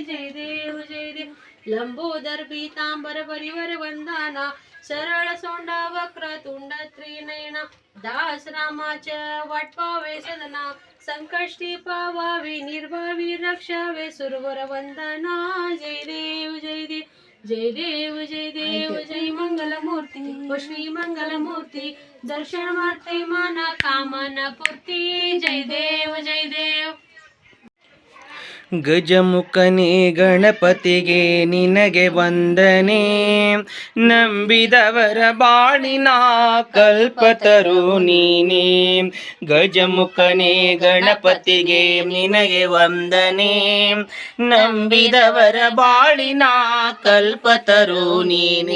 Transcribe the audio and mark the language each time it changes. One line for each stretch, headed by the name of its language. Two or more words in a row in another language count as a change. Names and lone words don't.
Marathi: जय देव लंबोदर पीतांबर परिवर वंदना, सरळ सोंडा वक्र तुंड त्रिनयना, दास रामाच्या वाट पावे सदना, संकष्टी पावावे निर्भावी रक्षावे सुरवर वंदना. जय देव जय मंगलमूर्ती, ओ श्री मंगलमूर्ती, दर्शन माते मना कामना पूर्ती. जय देव.
Kannada: ಗಜಮುಖನೇ ಗಣಪತಿಗೆ ನಿನಗೆ ವಂದನೆ, ನಂಬಿದವರ ಬಾಳಿನ ಕಲ್ಪತರು ನೀನೇ. ಗಜಮುಖನೇ ಗಣಪತಿಗೆ ನಿನಗೆ ವಂದನೆ, ನಂಬಿದವರ ಬಾಳಿನ ಕಲ್ಪತರು ನೀನೇ.